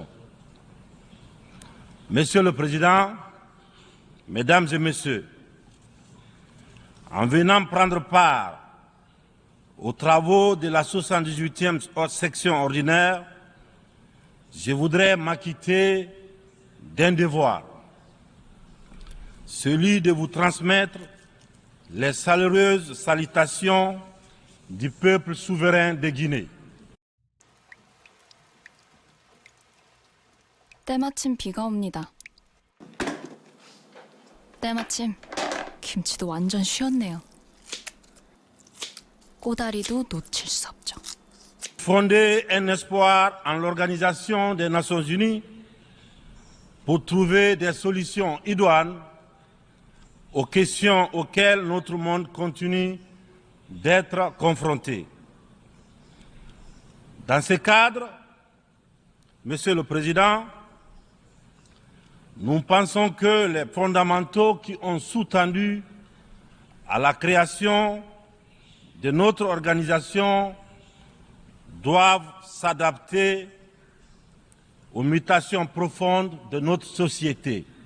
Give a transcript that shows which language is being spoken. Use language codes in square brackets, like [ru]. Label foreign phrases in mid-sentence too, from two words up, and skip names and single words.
[fr] Monsieur le Président, Mesdames et Messieurs, en venant prendre part aux travaux de la 78e section ordinaire, je voudrais m'acquitter d'un devoir, celui de vous transmettre les chaleureuses salutations du peuple souverain de Guinée. [ko] 때마침 비가 옵니다. 때마침 김치도 완전 쉬었네요. 꼬다리도 놓칠 수 없죠. [fr] Fonder un espoir en l'Organisation des Nations Unies pour trouver des solutions idoines aux questions auxquelles notre monde continue d'être confronté. Dans ce cadre, Monsieur le Président, nous pensons que les fondamentaux qui ont sous-tendu à la création de notre organisation doivent s'adapter aux mutations profondes de notre société.